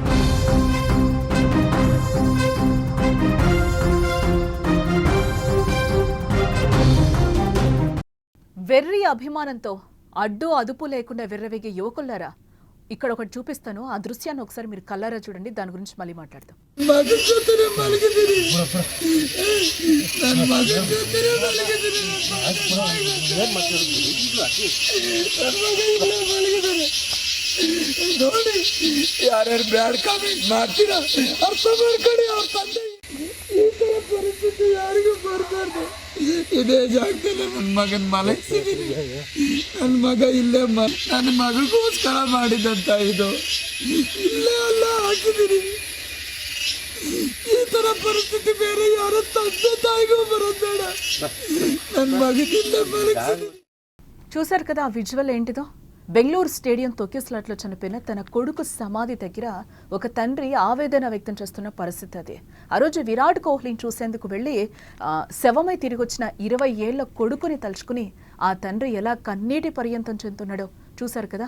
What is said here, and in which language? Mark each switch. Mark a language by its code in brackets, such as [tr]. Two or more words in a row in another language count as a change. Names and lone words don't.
[te] వెర్రి అభిమానంతో అడ్డు అదుపు లేకుండా విర్రవేగే యువకులారా, ఇక్కడ ఒకటి చూపిస్తాను. ఆ దృశ్యాన్ని ఒకసారి మీరు కళ్ళారా చూడండి. దాని గురించి మళ్ళీ మాట్లాడదాం. [kn] ಯಾರ್ಯಾರು [en] bad comment [kn] ಮಾಡ್ತೀರಾ ಅರ್ಥ ಮಾಡ್ಕೊಳ್ಳಿ. ಅವ್ರ ತಂದೆ ಈ ತರ ಪರಿಸ್ಥಿತಿ ಯಾರಿಗೂ ಬರಬಾರ್ದು. ಇದೇ ಜಾಗದಲ್ಲಿ ನನ್ನ ಮಗನ ಮಲಗಿಸಿದ್ದೀನಿ. ನನ್ನ ಮಗ ಇಲ್ಲೇ ನನ್ನ ಮಗಗೋಸ್ಕರ ಮಾಡಿದಂತ ಇದು ಇಲ್ಲೇ ಅಲ್ಲ ಹಾಕಿದ್ದೀನಿ. ಈ ತರ ಪರಿಸ್ಥಿತಿ ಬೇರೆ ಯಾರ ತಂದೆ ತಾಯಿಗೂ ಬರೋದು ಬೇಡ. ನನ್ನ ಮಗನಿಲ್ಲೇ ಮಲಗಿಸಿದ್ದೀನಿ. [te] చూశారు కదా ఆ విజువల్ ఏంటిదో. బెంగళూరు స్టేడియం తొక్కిసలాట్లో చనిపోయిన తన కొడుకు సమాధి దగ్గర ఒక తండ్రి ఆవేదన వ్యక్తం చేస్తున్న పరిస్థితి అది. ఆ రోజు విరాట్ కోహ్లీని చూసేందుకు వెళ్ళి శవమై తిరిగి వచ్చిన 20 ఏళ్ల కొడుకుని తలుచుకుని ఆ తండ్రి ఎలా కన్నీటి పర్యంతం చెందుతున్నాడో చూశారు కదా.